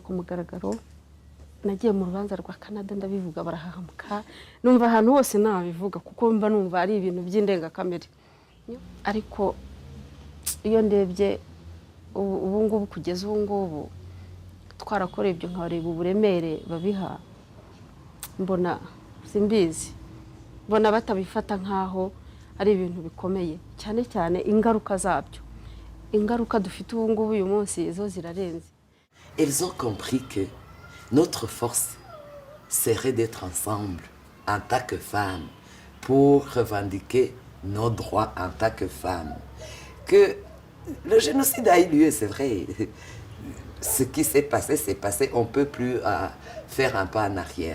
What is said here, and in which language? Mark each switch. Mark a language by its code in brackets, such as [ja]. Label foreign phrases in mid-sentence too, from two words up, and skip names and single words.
[rw] ku mugaragaro nagiye mu rubanza rwa Canada ndabivuga barahahamuka numva ahantu hose nabivuga kuko mba numva ari ibintu by'indengakamere ariko iyo ndebye ubu ngubu kugeza ubu ngubu twarakoreye ibyo nkareba uburemere babiha mbona simbizi mbona batabifata nkaho ari ibintu bikomeye cyane ingaruka zabyo ingaruka dufite ubu ngubu uyu munsi zo zirarenze. [fr] Ils ont compris que notre force serait d'être ensemble en tant que femmes pour revendiquer nos droits en tant que femmes. Que le génocide a eu lieu, c'est vrai. Ce qui s'est passé, on ne peut plus faire un pas en arrière.